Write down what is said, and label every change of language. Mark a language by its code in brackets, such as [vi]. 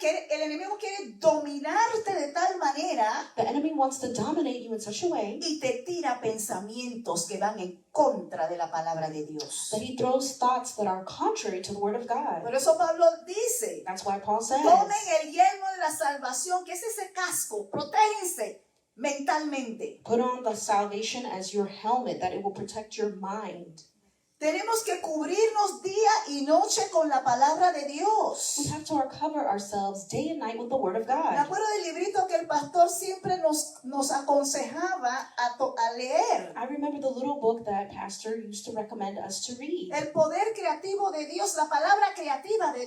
[es] el enemigo quiere dominarte de tal manera [en] The enemy wants to dominate you in such a way [es] y te tira pensamientos que van en contra de la palabra de Dios. [en] that he throws thoughts that are contrary to the word of God. [es] Por eso Pablo dice, [en] That's why Paul says, [es] tomen el yelmo de la salvación, que es ese casco, protéjense mentalmente. [en] put on the salvation as your helmet, that it will protect your mind. [es] Tenemos que cubrirnos día y noche con la palabra de [en] We [es] Dios. [en] have to cover ourselves day and night with the word of [es] Me [en] God. [es] acuerdo del librito que el pastor siempre nos aconsejaba a leer. [en] I remember the little book that Pastor used to recommend us to read. [es] El poder creativo de Dios, la palabra creativa de